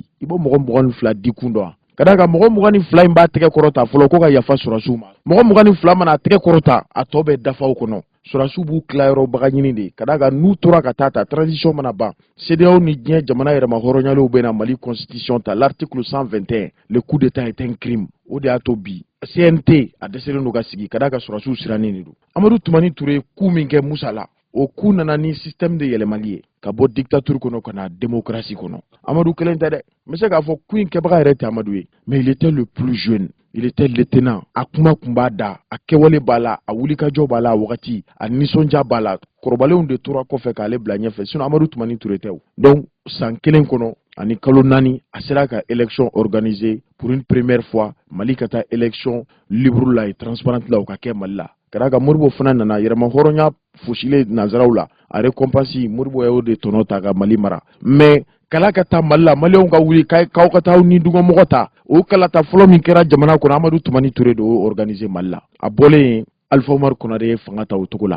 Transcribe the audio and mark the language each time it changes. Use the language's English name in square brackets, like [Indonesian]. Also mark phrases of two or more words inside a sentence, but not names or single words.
[Bambara] I b'o mɔgɔ 22 di kun dɔn. Ka d'a kan mɔgɔ 22 in b'a tɛgɛ kɔrɔta fɔlɔ ko ka yafa surasiw ma. Mɔgɔ 22 mana a tɛgɛ kɔrɔta a tɔ bɛ dafaw kɔnɔ. Surasiw b'u tilayɔrɔbaga ɲini de. Ka d'a kan n'u tora ka taa ta transition mana ban CEDEAO ni diɲɛ jamana yɛrɛma hɔrɔnyalew bɛ na Mali constitution ta l'article 121 [French] le coup d'état est un crime. [Bambara] O de y'a to bi CNT a dɛsɛlen don ka sigi ka d'a kan surasiw sirannen de don. Amadou Toumani Touré coup min kɛ Moussa la o coup nana ni [French] système de [Bambara] yɛlɛmali ye ka bɔ dictature kɔnɔ ka na démocratie kɔnɔ. Amadou kelen tɛ dɛ. N bɛ se k'a fɔ coup in kɛbaga yɛrɛ tɛ Amadou ye [French] mais il était le plus jeune. Il était lieutenant. [Bambara] A kuma kun b'a da, a kɛwale b'a la, a wulikajɔ b'a la a wagati, a nisɔndiya b'a la. Kɔrɔbalenw de tora kɔfɛ k'ale bila ɲɛfɛ sinon Amadou Toumani Touré tɛ o. Donc san 1 kɔnɔ ani kalo 4 a sera ka [French] élection organisée pour une première fois [Bambara] Mali ka taa [French] élection libre [Bambara] la [French] et transparente [Bambara] la o ka kɛ Mali la. Ka d'a kan Moribo fana nana yɛrɛma hɔrɔnya fosilen nanzaraw la a récompense Moribo y'o de tɔnɔ ta ka Mali mara mais kala ka taa Mali la maliyɛnw ka wuli k'aw ka taa ni dugumɔgɔ ta o kalata fɔlɔ min kɛra jamana kɔnɔ Amadou Toumani Touré de y'o organiser Mali la a bɔlen Alpha Omar Konare ye fanga ta o cogo la.